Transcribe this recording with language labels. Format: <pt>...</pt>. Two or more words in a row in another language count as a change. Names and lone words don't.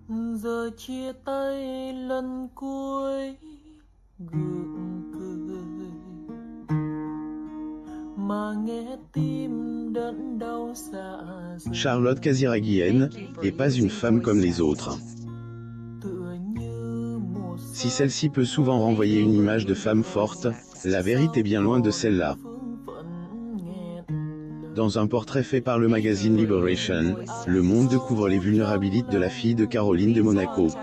<vi>Giờ chia tay lần cuối gượng cười mà nghe tim đớn đau dạ dày.</vi> <fr>Charlotte Casiraguienne est pas une femme comme les autres. Si celle-ci peut souvent renvoyer une image de femme forte, la vérité est bien loin de celle-là. Dans un portrait fait par le magazine Liberation, Le Monde découvre les vulnérabilités de la fille de Caroline de Monaco.</fr>